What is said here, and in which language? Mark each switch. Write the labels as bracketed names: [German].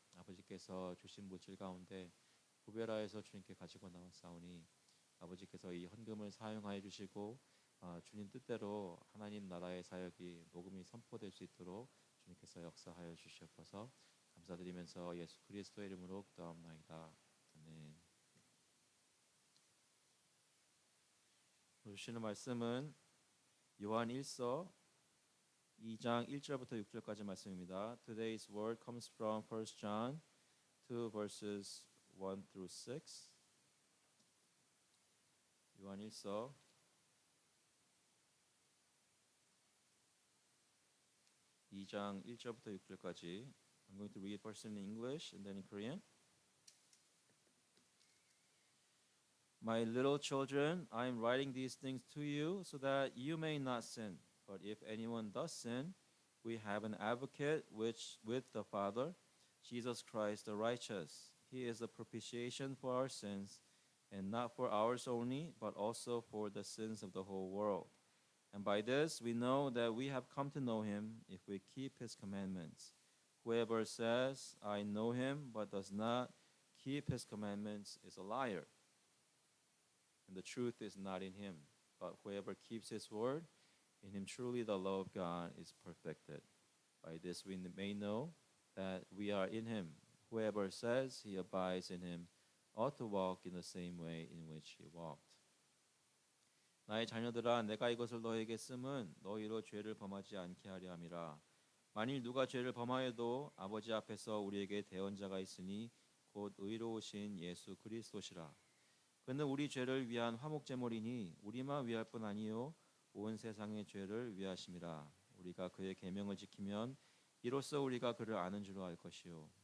[Korean] 아버지께서 주신 물질 가운데 구별하여서 주님께 가지고 나왔사오니 아버지께서 이 헌금을 사용하여 주시고 주님 뜻대로 하나님 나라의 사역이 복음이 선포될 수 있도록 주님께서 역사하여 주시옵소서. 감사드리면서 예수 그리스도의 이름으로 기도합나이다. 아멘. 주시는 말씀은 요한 1서 2장 1절부터 6절까지 말씀입니다. [English] Today's word comes from 1 John 2 verses 1 through 6. [Korean] 요한 1서 2장 1절부터 6절까지. [English] I'm going to read first in English and then in Korean. My little children, I am writing these things to you so that you may not sin. But if anyone does sin, we have an advocate with the Father, Jesus Christ the righteous. He is the propitiation for our sins, and not for ours only, but also for the sins of the whole world. And by this we know that we have come to know him if we keep his commandments. Whoever says, I know him, but does not keep his commandments is a liar, and the truth is not in him. But whoever keeps his word, in him truly the love of God is perfected. By this we may know that we are in him. Whoever says he abides in him ought to walk in the same way in which he walked. [Korean] 나의 자녀들아, 내가 이것을 너에게 쓰면 너희로 죄를 범하지 않게 하려 함이라. 만일 누가 죄를 범하여도 아버지 앞에서 우리에게 대언자가 있으니 곧 의로우신 예수 그리스도시라. 그는 우리 죄를 위한 화목제물이니 우리만 위할 뿐 아니요 온 세상의 죄를 위하심이라. 우리가 그의 계명을 지키면 이로써 우리가 그를 아는 줄로 알 것이요